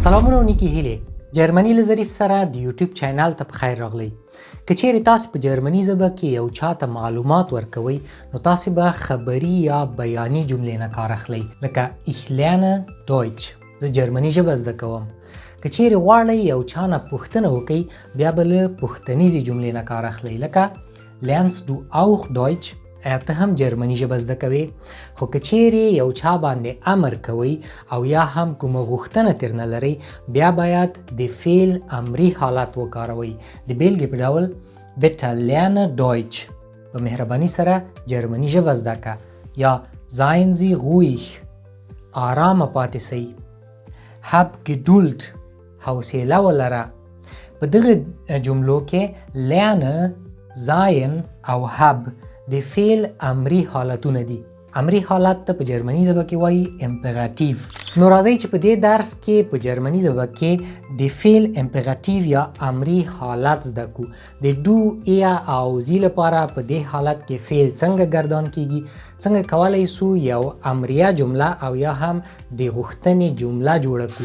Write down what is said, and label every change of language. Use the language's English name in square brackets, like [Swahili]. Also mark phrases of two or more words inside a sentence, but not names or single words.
[Pashto] سلامونه او نیکی هیلې. جرمني له ظریف سره د یوټیوب چینل ته په خیر راغلی. که چیرې تاسو په جرمني ژبه کې یو چاته معلومات ورکوئ نو تاسو به خبري یا بیاني جملې نه کار اخلئ، لکه [German] ich lerne Deutsch. [Pashto] زه جرمني ژبه زده کوم. که چیرې غواړئ یو چا نه پوښتنه وکئ بیا به له پوښتنیزې جملې نه کار اخلئ، لکه [German] lernst du auch Deutsch؟ [Pashto] ته هم جرمني ژبه زده کوي. خو که چیرې یو چا باندې امر کوئ او یا هم کومه غوښتنه ترنه لرئ بیا باید د فعل امري حالت وکاروئ. د بیلګې په ډول [German] bitte lerne Deutsch، [Pashto] په مهرباني سره جرمني ژبه زده که، یا [German] seien Sie ruhig، [Pashto] آرامه پاتې سئ. [German] hab Geduld، [Pashto] حوصله ولره. په دغه جملو کې lerne، sein او hab د فعل امري حالتونه دي. امري حالت ته په جرمني ژبه کې وایي امپراتیو. نو راځئ چې په دې درس کې په جرمني ژبه کې د فعل امپراتیو یا امري حالت زده کو. د ډو، ایا او زی لپاره په دې حالت کې فعل څنګه ګردان کیږي، څنګه کولی سو یو امریه جمله او یا هم د غوښتنې جمله جوړه کو.